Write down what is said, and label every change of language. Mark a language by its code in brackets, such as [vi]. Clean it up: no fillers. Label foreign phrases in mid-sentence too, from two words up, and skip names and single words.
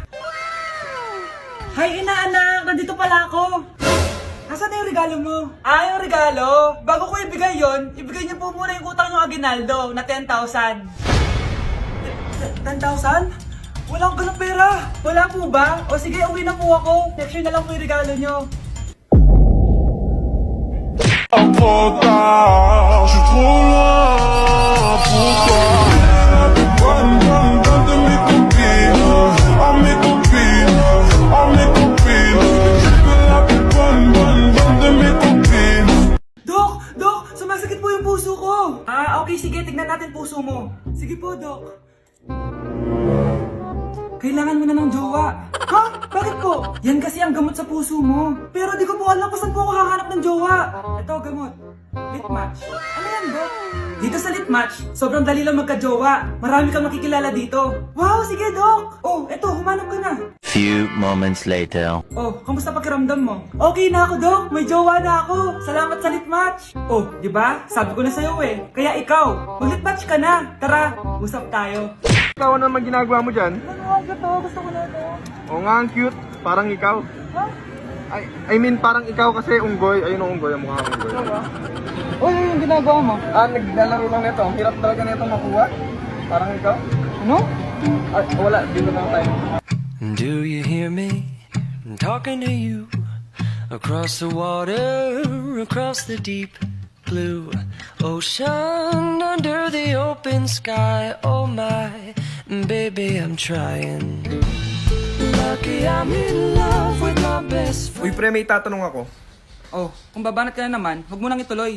[tl] Hay, inaanak! Nandito pala ako! Nasaan na yung regalo mo? Ah, yung regalo? Bago ko ibigay yon, ibigay niyo po muna yung utang yung Aguinaldo na 10,000. 10,000? Wala akong ganong pera. Wala po ba? O sige, uwi na po ako. [en] Next year [tl] na lang po yung regalo niyo. [fr] Trop tard, je suis trop loin. Pourquoi? Bonne de mes copines, oh mes copines, oh mes copines. Je veux la bonne de mes copines. [tl] Dok! Dok! Sumasakit po yung puso ko! Ah, okay, sige. Tignan natin puso mo. Sige po, Dok. Kailangan mo na ng jowa. Ha? Bakit po? Yan kasi ang gamot sa puso mo. Pero di ko po alam kung saan po ako hahanap ng jowa. Ito, gamot. Litmatch. Ano yan, Dok? Dito sa Litmatch, sobrang dali lang magka-jowa. Marami kang makikilala dito. Wow, sige, Dok! Oh, eto, humanap ka na. [en] Few moments later. [tl] Oh, kamusta pakiramdam mo? Okay na ako, Dok. May jowa na ako. Salamat sa Litmatch. Oh, di ba? Sabi ko na sa'yo eh. Kaya ikaw, mag-Litmatch ka na. Tara, usap tayo. Ikaw ano naman ginagawa mo dyan? Ano nga to? Gusto ko na to. Oo nga, ang cute. Parang ikaw. [en] I mean, [tl] parang ikaw kasi unggoy. Ayun ang unggoy, ang mukha ng unggoy. Uy, yung ginagawa mo? Naglalaro lang nito. Ang hirap talaga nito makuha. Parang ikaw. Ano? Wala, dito lang tayo. [en] Do you hear me? I'm talking to you across the water, across the deep blue ocean, under the open sky. Oh my, baby, I'm trying. Lucky I'm in love with my best friend. [tl] Uy, pre, may tatanong ako. Oh, kung babanat ka na naman, huwag mo nang ituloy.